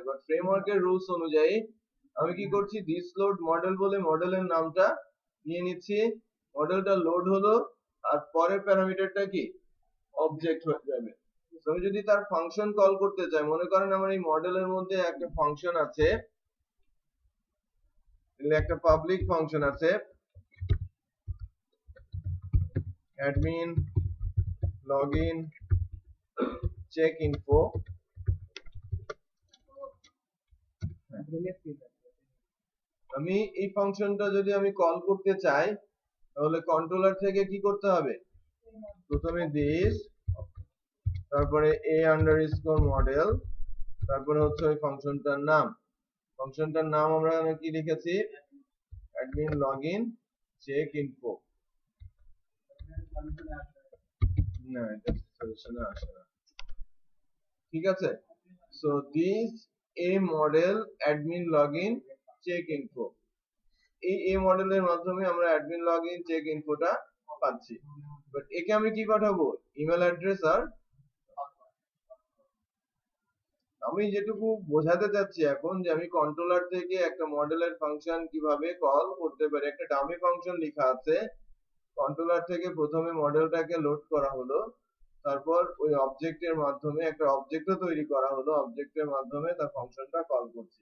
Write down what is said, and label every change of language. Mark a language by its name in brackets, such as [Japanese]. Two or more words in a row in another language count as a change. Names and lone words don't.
[Bangla] বাট ফ্রেমওয়ার্কের রুলস অনুযায়ী আমি কি করছি, [English] this load model [Bangla] বলে মডেলের নামটা নিয়ে নিচ্ছি, মডেলটা লোড হলো, আর পরের প্যারামিটারটা কি অবজেক্ট হয়ে যাবে। আমি যদি তার [English] function call [Bangla] করতে চাই, মনে করেন আমার এই মডেলের মধ্যে একটা ফাংশন আছে, একটা [English] public function [Bangla] আছে [English] admin login check info, [Bangla] আমি এই ফাংশনটা যদি আমি কল করতে চাই তাহলে কন্ট্রোলার থেকে কি করতে হবে, প্রথমে দিস, তারপরে [English] a underscore model, [Bangla] তারপরে হচ্ছে ওই ফাংশনটার নাম। ফাংশনটার নাম আমরা কি লিখেছি, [English] admin login check info। [Bangla] না, এটা সলিউশনে আসে না, ঠিক আছে। [English] so this a model admin login check info, [Bangla] এই মডেলের মাধ্যমে আমরা [English] admin login check info [Bangla] টা পাচ্ছি। বাট একে আমি কি পাঠাবো, [English] email address [Bangla] আর আমি যেটুকু বোঝাতে চাচ্ছি এখন যে আমি কন্ট্রোলার থেকে একটা মডেলের ফাংশন কিভাবে কল করতে পারি। একটা [English] dummy function [Bangla] লেখা আছে, কন্ট্রোলার থেকে প্রথমে মডেলটাকে লোড করা হলো, তারপর ওই অবজেক্টের মাধ্যমে একটা অবজেক্টও তৈরি করা হলো, অবজেক্টের মাধ্যমে তার ফাংশনটা কল করছি।